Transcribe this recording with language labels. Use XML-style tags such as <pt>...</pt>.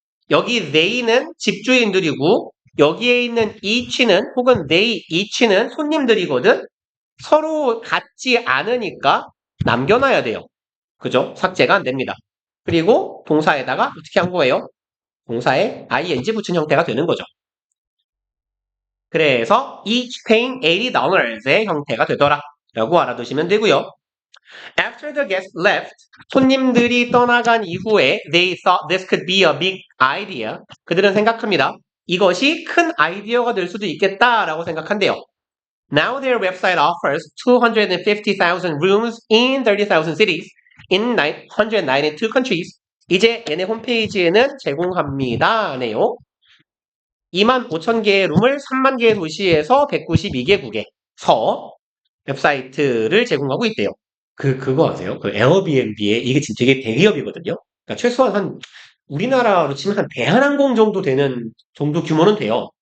<ko>여기 they는 집주인들이고 여기에 있는 each는 혹은 they, each는 손님들이거든. 서로 같지 않으니까 남겨놔야 돼요. 그죠? 삭제가 안 됩니다. 그리고 동사에다가 어떻게 한 거예요? 동사에 ing 붙인 형태가 되는 거죠. 그래서</ko> <en>each paying $80</en> <ko>의 형태가 되더라 라고 알아두시면 되고요.</ko> <en>After the guests left,</en> <ko>손님들이 떠나간 이후에</ko> <en>they thought this could be a big idea.</en> <ko>그들은 생각합니다. 이것이 큰 아이디어가 될 수도 있겠다라고 생각한대요.</ko> <en>Now their website offers 250,000 rooms in 30,000 cities in 192 countries.</en> <ko>이제 얘네 홈페이지에는 제공합니다. 네요. 25,000개의 룸을 3만 개의 도시에서 192개국에서 웹사이트를 제공하고 있대요. 그거 아세요? 그 에어비앤비에 이게 진짜 되게 대기업이거든요. 그러니까 최소한 우리나라로 치면 한 대한항공 정도 되는 정도 규모는 돼요.</ko>